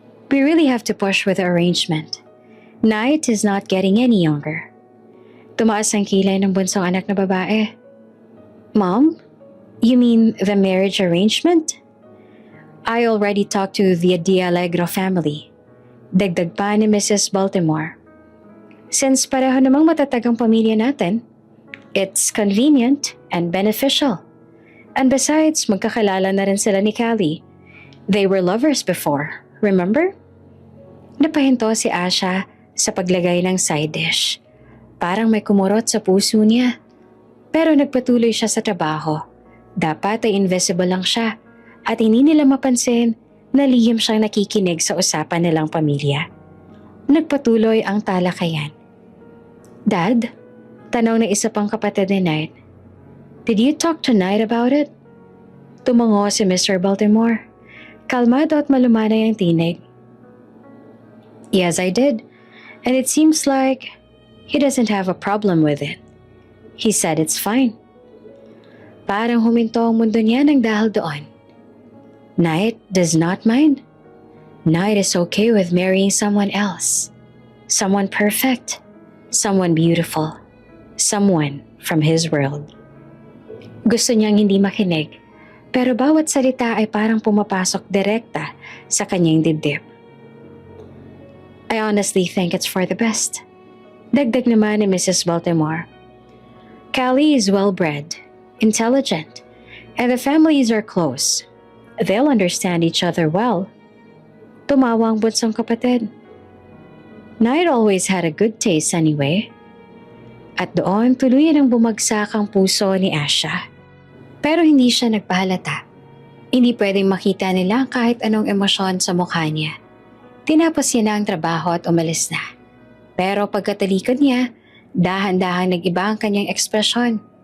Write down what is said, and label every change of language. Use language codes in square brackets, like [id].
[en] We really have to push with the arrangement. Knight is not getting any younger. [tl] Tumaas ang kilay ng bunsong anak na babae. [en] Mom, you mean the marriage arrangement? I already talked to the D'Allegro family. [tl] Dagdag pa ni Mrs. Baltimore. Since pareho namang matatag ang pamilya natin, [en] it's convenient and beneficial. And besides, [tl] magkakalala na rin sila ni Callie. [en] They were lovers before, remember? [tl] Napahinto si Asha sa paglagay ng side dish. Parang may kumurot sa puso niya. Pero nagpatuloy siya sa trabaho. Dapat ay invisible lang siya at hindi nila mapansin na lihim siyang nakikinig sa usapan nilang pamilya. Nagpatuloy ang talakayan. [en] Dad, [tl] tanong ng isa pang kapatid ni Knight, [en] did you talk to Knight about it? [tl] Tumango si Mr. Baltimore. Kalmado at malumanay ang tinig. [en] Yes, I did. And it seems like he doesn't have a problem with it. He said it's fine. [tl] Parang huminto ang mundo niya nang dahil doon. [en] Knight does not mind. Knight is okay with marrying someone else. Someone perfect. Someone beautiful. Someone from his world. [tl] Gusto niyang hindi makinig, pero bawat salita ay parang pumapasok direkta sa kanyang dibdib. [en] I honestly think it's for the best. [tl] Dagdag naman ni Mrs. Baltimore. [en] Callie is well-bred, intelligent, and the families are close. They'll understand each other well. [tl] Tumawa ang bunsong kapatid. [en] Knight always had a good taste anyway. [tl] At doon tuluyan ang bumagsak ang puso ni Asha. Pero hindi siya nagpahalata. Hindi pwedeng makita nila kahit anong emosyon sa mukha niya. Tinapos niya na ang trabaho at umalis na. Pero pagkatalikod niya, dahan-dahan nag-iba ang kanyang ekspresyon.